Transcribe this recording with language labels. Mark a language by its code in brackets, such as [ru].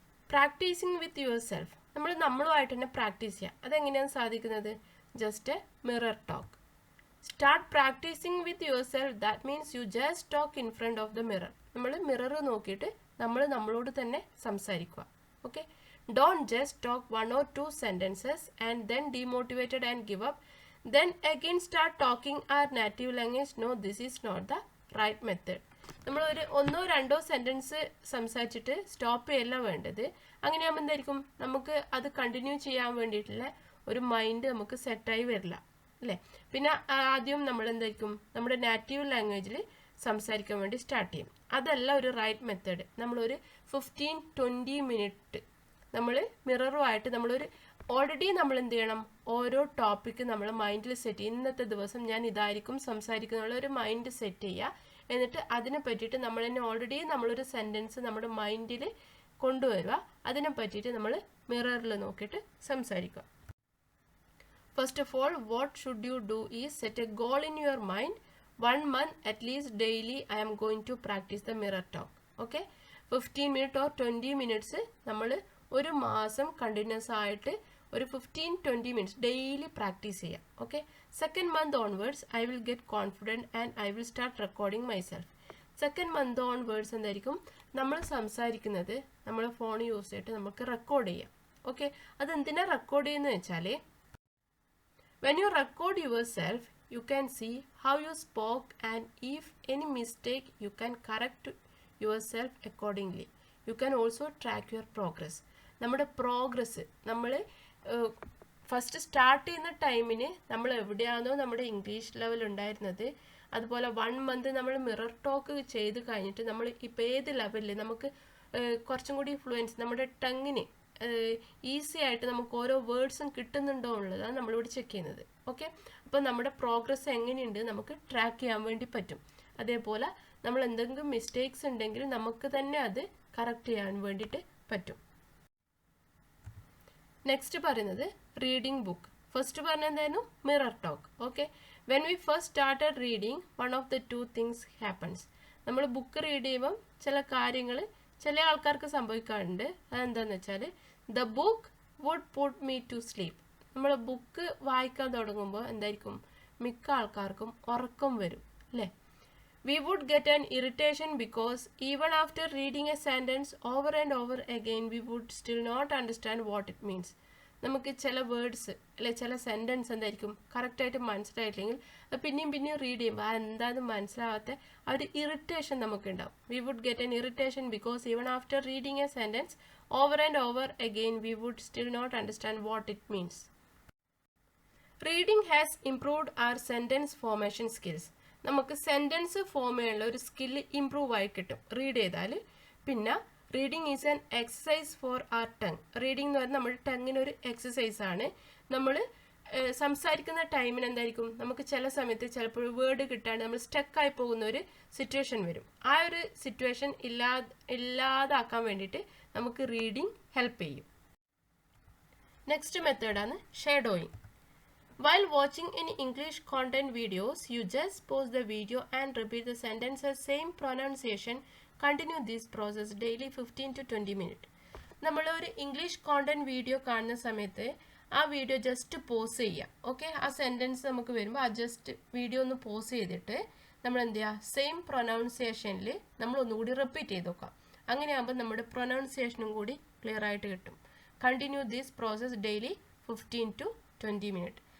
[en] Practicing with yourself. [ml] നമ്മളുമായിട്ട് തന്നെ practice ചെയ്യുക. അതെങ്ങനെയാണ് സാധിക്കുന്നത്? [en] Just mirror talk. Start practicing with yourself. That means you just talk in front of the mirror. [ml] നമ്മൾ mirror നോക്കിയിട്ട് നമ്മളോട് തന്നെ സംസാരിക്കുക. [en] Okay, don't just talk 1 or 2 sentences and then demotivated and give up. Then again start talking our native language. No, this is not the right method. [ml] നമ്മൾ ഒരു 1 or 2 sentence സംസാരിച്ചിട്ട് stop ചെയ്യല്ല വേണ്ടത്. അങ്ങനെയാകുമ്പോൾ എന്തായിരിക്കും, നമുക്ക് അത് കണ്ടിന്യൂ ചെയ്യാൻ വേണ്ടിയിട്ടുള്ള ഒരു മൈൻഡ് നമുക്ക് സെറ്റായി വരില്ല അല്ലേ. പിന്നെ ആദ്യം നമ്മൾ എന്തായിരിക്കും, നമ്മുടെ നാറ്റീവ് ലാംഗ്വേജിൽ സംസാരിക്കാൻ വേണ്ടി സ്റ്റാർട്ട് ചെയ്യും. അതല്ല ഒരു റൈറ്റ് മെത്തേഡ്. നമ്മളൊരു 15-20 minute നമ്മൾ മിററുമായിട്ട് നമ്മളൊരു ഓൾറെഡി നമ്മൾ എന്ത് ചെയ്യണം, ഓരോ ടോപ്പിക്ക് നമ്മൾ മൈൻഡിൽ സെറ്റ് ചെയ്യും. ഇന്നത്തെ ദിവസം ഞാൻ ഇതായിരിക്കും സംസാരിക്കുന്നുള്ള ഒരു മൈൻഡ് സെറ്റ് ചെയ്യുക. എന്നിട്ട് അതിനെ പറ്റിയിട്ട് നമ്മൾ തന്നെ ഓൾറെഡി നമ്മളൊരു സെൻറ്റൻസ് നമ്മുടെ മൈൻഡിൽ കൊണ്ടുവരിക. അതിനെ പറ്റിയിട്ട് നമ്മൾ മിററിൽ നോക്കിയിട്ട് സംസാരിക്കുക. [en] First of all, what should you do is set a goal in your mind. 1 month at least daily I am going to practice the mirror talk. Okay, 15 minutes or 20 minutes [ml] നമ്മൾ ഒരു മാസം കണ്ടിന്യൂസ് ആയിട്ട് ഒരു 15-20 minutes daily practice ചെയ്യാം. [en] Okay, 2nd month onwards I will get confident and I will start recording myself. [ml] 2nd month onwards എന്തായിരിക്കും, നമ്മൾ സംസാരിക്കുന്നത് നമ്മൾ ഫോൺ യൂസ് ചെയ്തിട്ട് നമുക്ക് റെക്കോർഡ് ചെയ്യാം. [en] okay, [ml] അതെന്തിനാ റെക്കോർഡ് ചെയ്യുന്നത് വെച്ചാൽ [en] when you record yourself you can see how you spoke and if any mistake you can correct yourself accordingly. You can also track your progress. [ml] നമ്മുടെ പ്രോഗ്രസ് നമ്മൾ first start ചെയ്യുന്ന ടൈമിന് നമ്മൾ എവിടെയാണോ നമ്മുടെ ഇംഗ്ലീഷ് ലെവൽ ഉണ്ടായിരുന്നത്, അതുപോലെ 1 month നമ്മൾ മിറർ ടോക്ക് ചെയ്ത് കഴിഞ്ഞിട്ട് നമ്മൾ ഇപ്പോൾ ഏത് ലെവലിൽ നമുക്ക് കുറച്ചും കൂടി ഫ്ലുവൻസ് നമ്മുടെ ടങ്ങിന് ഈസി ആയിട്ട് നമുക്ക് ഓരോ വേർഡ്സും കിട്ടുന്നുണ്ടോ എന്നുള്ളതാണ് നമ്മളിവിടെ ചെക്ക് ചെയ്യുന്നത്. ഓക്കെ, അപ്പോൾ നമ്മുടെ പ്രോഗ്രസ് എങ്ങനെയുണ്ട് നമുക്ക് ട്രാക്ക് ചെയ്യാൻ വേണ്ടി പറ്റും. അതേപോലെ നമ്മൾ എന്തെങ്കിലും മിസ്റ്റേക്സ് ഉണ്ടെങ്കിൽ നമുക്ക് തന്നെ അത് കറക്റ്റ് ചെയ്യാൻ വേണ്ടിയിട്ട് പറ്റും. നെക്സ്റ്റ് പറയുന്നത് റീഡിംഗ് ബുക്ക്. ഫസ്റ്റ് പറഞ്ഞ എന്തായിരുന്നു, mirror talk. [en] Okay, when we first started reading 1 of the 2 things happens. [ml] നമ്മൾ ബുക്ക് റീഡ് ചെയ്യുമ്പം ചില കാര്യങ്ങൾ ചില ആൾക്കാർക്ക് സംഭവിക്കാറുണ്ട്. അതെന്താണെന്ന് വെച്ചാൽ [en] The book would put me to sleep. [ml] നമ്മൾ ബുക്ക് വായിക്കാൻ തുടങ്ങുമ്പോൾ എന്തായിരിക്കും, മിക്ക ആൾക്കാർക്കും ഉറക്കം വരും അല്ലേ. [en] We would get an irritation because even after reading a sentence over and over again, we would still not understand what it means. [ml] നമുക്ക് ചില വേർഡ്സ് അല്ലെ ചില സെൻറ്റൻസ് എന്തായിരിക്കും കറക്റ്റായിട്ട് മനസ്സിലായിട്ടില്ലെങ്കിൽ അത് പിന്നെയും റീഡ് ചെയ്യുമ്പോൾ എന്താണെന്ന് മനസ്സിലാവാത്ത ആ ഒരു irritation നമുക്കുണ്ടാവും. [en] We would get an irritation because even after reading a sentence over and over again we would still not understand what it means. Reading has improved our sentence formation skills. [ml] നമുക്ക് sentence form ചെയ്യാനുള്ള ഒരു skill improve ആയി കിട്ടും read ചെയ്താൽ. [en] പിന്നെ reading is an exercise for our tongue. [ml] Reading എന്ന് പറഞ്ഞാൽ നമ്മുടെ ടങ്ങിനൊരു എക്സസൈസ് ആണ്. നമ്മൾ സംസാരിക്കുന്ന ടൈമിന് എന്തായിരിക്കും, നമുക്ക് ചില സമയത്ത് ചിലപ്പോൾ വേർഡ് കിട്ടാണ്ട് നമ്മൾ സ്റ്റക്കായി പോകുന്ന ഒരു സിറ്റുവേഷൻ വരും. ആ ഒരു സിറ്റുവേഷൻ ഇല്ലാതാക്കാൻ വേണ്ടിയിട്ട് നമുക്ക് റീഡിംഗ് ഹെൽപ്പ് ചെയ്യും. നെക്സ്റ്റ് മെത്തേഡാണ് shadowing. [en] While watching any English content videos, you just pause the video and repeat the sentences, same pronunciation. Continue this process daily 15 to 20 minutes. [ml] നമ്മൾ ഒരു ഇംഗ്ലീഷ് കോണ്ടന്റ് വീഡിയോ കാണുന്ന സമയത്ത് ആ വീഡിയോ ജസ്റ്റ് പോസ് ചെയ്യുക. Okay, ആ sentence നമുക്ക് വരുമ്പോൾ ആ ജസ്റ്റ് വീഡിയോ ഒന്ന് പോസ് ചെയ്തിട്ട് നമ്മൾ എന്ത് ചെയ്യുക, സെയിം പ്രൊനൗൺസിയേഷനിൽ നമ്മൾ ഒന്നുകൂടി റിപ്പീറ്റ് ചെയ്ത് നോക്കാം. അങ്ങനെയാകുമ്പോൾ നമ്മുടെ പ്രൊനൗൺസിയേഷനും കൂടി ക്ലിയർ ആയിട്ട് കിട്ടും. [en] Continue this process daily 15 to 20 minutes.